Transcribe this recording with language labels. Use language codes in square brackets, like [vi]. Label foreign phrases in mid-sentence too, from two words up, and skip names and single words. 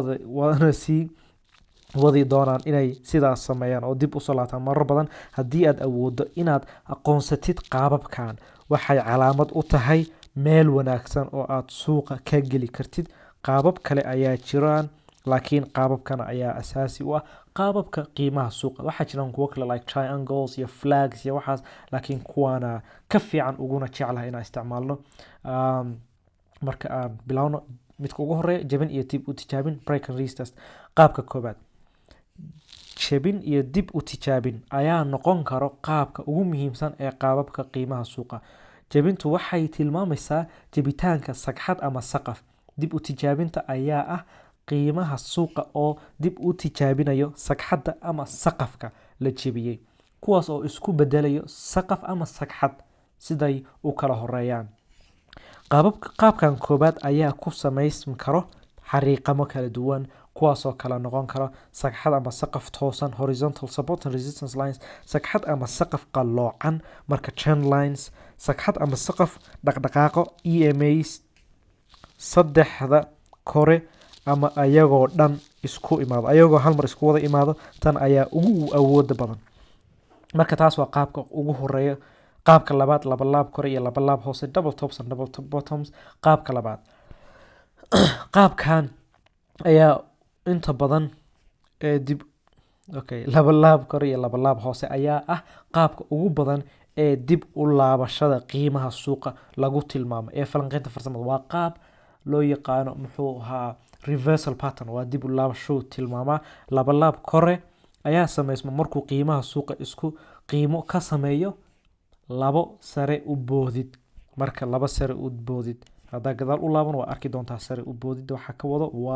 [so] wadi doonaan inay sidaas sameeyaan oo dib usoo laabtaan marar badan haddii aad awooddo inaad aqoonsatid qaababkan waxay calaamad u tahay meel wanaagsan oo aad suuqa ka geli kartid qaabab kale ayaa jiraan laakiin qaababkana ayaa asaasi u ah qaababka qiimaha suuqa waxaa jiraan kuwo kale [en] like triangles [so] iyo flags iyo waxaas laakiin kuwaana ka fiican uguna jeclahay inaan isticmaalno marka aan bilowno midka ugu horeeya jebin iyo dib u tijaabin [en] break and retest [so] qaabka koobaad jebin iyo dib u tijaabin ayaa noqon karo qaabka ugu muhiimsan ee qaababka qiimaha suuqa jebintu waxay tilmaamaysaa jebitaanka sagxad ama saqaf dib u tijaabinta ayaa ah qiimaha suuqa oo dib u tijaabinayo sagxadda ama saqafka la jebiyey kuwaas oo isku bedelayo saqaf ama sagxad siday u kala horeeyaan qaabkan koobaad ayaa ku samaysmi karo xariiqamo kala duwan kuwaasoo kala noqon karo sagxad ama saqaf toosan [en] horizontal support and resistance lines [so] sagxad ama saqaf qalloocan marka trend lines sagxad ama saqaf dhaqdhaqaaqo EMAs saddexda kore ama ayagoo dhan isku imaado ayagoo hal mar isku wada imaado tan ayaa ugu awooda badan marka taas waa qaabka ugu horeeya qaabka labaad laba laab kore iyo laba laab hoose [en] double tops and double bottoms [so] qaabka labaad qaabkan ayaa inta badan laba laab kore iyo laba laab hoose ayaa ah qaabka ugu badan ee dib u laabashada qiimaha suuqa lagu tilmaamo ee falanqaynta farsamada waa qaab loo yaqaano muxuu ahaa [en] reversal pattern [so] waa dib u laabasho tilmaamaa laba laab kore ayaa sameysma markuu qiimaha suuqa isku qiimo ka sameeyo labo sare u boodid marka laba sare u boodid hadaa gadaal u laaban waa arki doontaa sare u boodid waxa ka wado